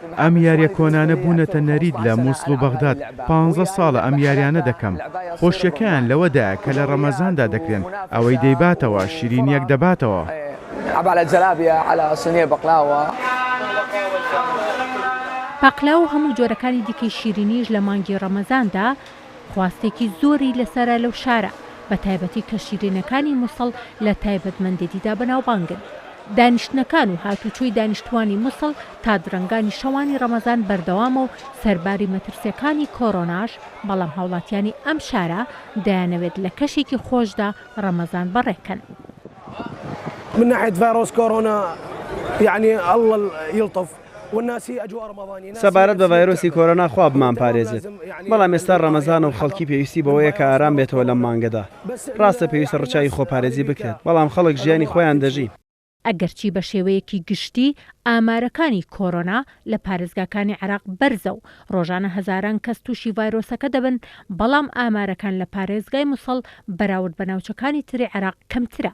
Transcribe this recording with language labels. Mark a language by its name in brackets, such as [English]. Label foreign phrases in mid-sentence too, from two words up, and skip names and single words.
[Central Kurdish] ئەم یاریە کۆنانە بوونەتە نەرید لە مووسڵ و بەغداد. 15 ساڵە ئەم یاریانە دەکەم. خۆشیەکەیان لەوەدا کە لە ڕەمەزاندا دەکرێن ئەوەی دەیباتەوە شیرینیەک دەباتەوە. [Arabic] على جلابية على صينية بقلاوة. [Central Kurdish] پاقلاو و هەموو جۆرەکانی دیکەی شیرینیش لە مانگی ڕەمەزاندا خواستێکی زۆری لەسەرە لەو شارە بە تایبەتی کە شیرینەکانی مووسڵ لە تایبەتمەندێتیدا بەناوبانگن. دانیشتنەکان و هاتوچۆی دانیشتوانی مووسڵ تا درەنگانی شەوانی ڕەمەزان بەردەوامە و سەرباری مەترسیەکانی کۆڕۆناش بەڵام هاوڵاتیانی ئەم شارە دەیانەوێت لە کەشێکی خۆشدا ڕەمەزان بەڕێکەن. [Arabic] من ناحية فيروس كورونا يعني الله يلطف. [Central Kurdish] سەبارەت بە ڤایرۆسی کۆرۆنا خوا بمان پارێزێت. بەڵام ئێستا ڕەمەزانە و خەڵکی پێویستی بەوەیە کە ئارام بێتەوە لەم مانگەدا. ڕاستە پێویستە ڕچاوی خۆپارێزی بکرێت بەڵام خەڵک ژیانی خۆیان دەژی. ئەگەرچی بە شێوەیەکی گشتی ئامارەکانی کۆڕۆنا لە پارێزگاکانی عێراق بەرزە و ڕۆژانە هەزاران کەس تووشی ڤایرۆسەکە دەبن بەڵام ئامارەکان لە پارێزگای مووسڵ بەراورد بە ناوچەکانی تری عێراق کەمترە.